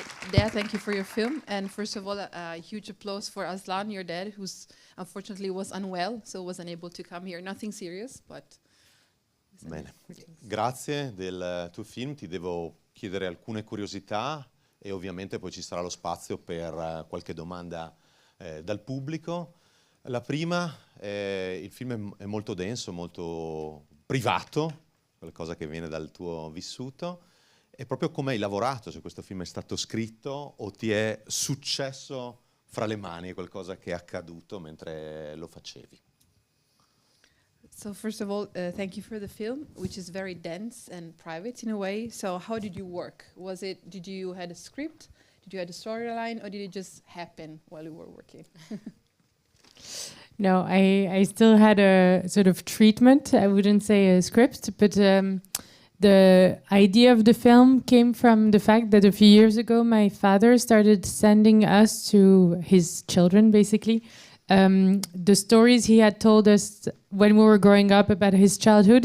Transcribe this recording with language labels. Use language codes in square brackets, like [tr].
[en] Dea, thank you for your film. And first of all, a huge applause for Aslan, your dad, who's unfortunately was unwell, so was unable to come here. Nothing serious, but... [it] Bene, grazie del tuo film. Ti devo chiedere alcune curiosità e ovviamente poi ci sarà lo spazio per qualche domanda dal pubblico. La prima, il film è molto denso, molto privato, qualcosa che viene dal tuo vissuto. È proprio come hai lavorato, se questo film è stato scritto o ti è successo fra le mani, qualcosa che è accaduto mentre lo facevi. [en] So first of all, thank you for the film, which is very dense and private in a way. So how did you work? Did you had a script? Did you had a storyline, or did it just happen while you were working? No, I still had a sort of treatment. I wouldn't say a script, but the idea of the film came from the fact that a few years ago my father started sending us to his children, basically, the stories he had told us when we were growing up about his childhood.